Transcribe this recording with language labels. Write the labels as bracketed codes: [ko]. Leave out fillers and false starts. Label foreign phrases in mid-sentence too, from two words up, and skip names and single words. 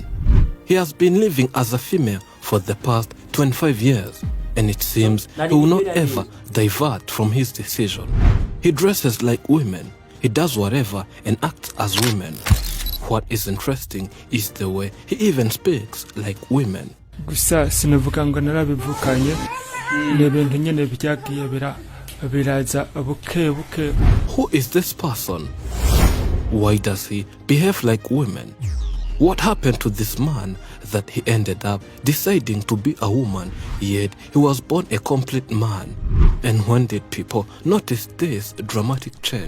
[en] He has been living as a female for the past 25 years, and it seems he will not ever divert from his decision. He dresses like women, he does whatever and acts as women. What is interesting is the way he even speaks like women. [rn] Gusa sinavuga ngo narabivukanye n'ibintu nyene byagiye biraza buke. [en] Who is this person? Why does he behave like women? What happened to this man that he ended up deciding to be a woman, yet he was born a complete man? And when did people notice this dramatic change?